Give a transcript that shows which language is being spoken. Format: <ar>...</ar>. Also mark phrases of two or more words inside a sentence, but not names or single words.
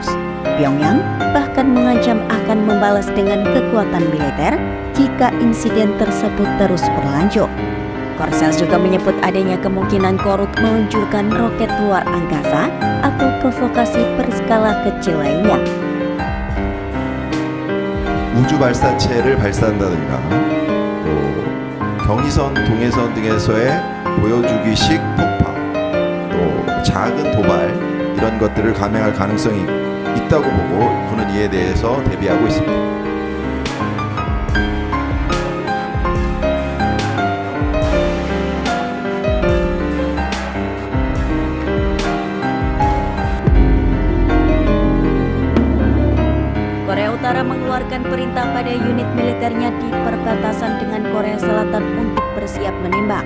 <id>Pyongyang bahkan mengancam akan membalas dengan kekuatan militer jika insiden tersebut terus berlanjut. Korsel juga menyebut adanya kemungkinan Korut meluncurkan roket luar angkasa atau provokasi berskala kecil lainnya.</id> <ko>우주 발사체를 발사한다든가 또 경의선, 동해선 등에서의 보여주기식 폭파 또 작은 도발 이런 것들을 감행할 가능성이 있다고 보고 군은 이에 대해서 대비하고 있습니다.</ko> <id>Korea Utara mengeluarkan perintah pada unit militernya di perbatasan dengan Korea Selatan untuk bersiap menembak.</id>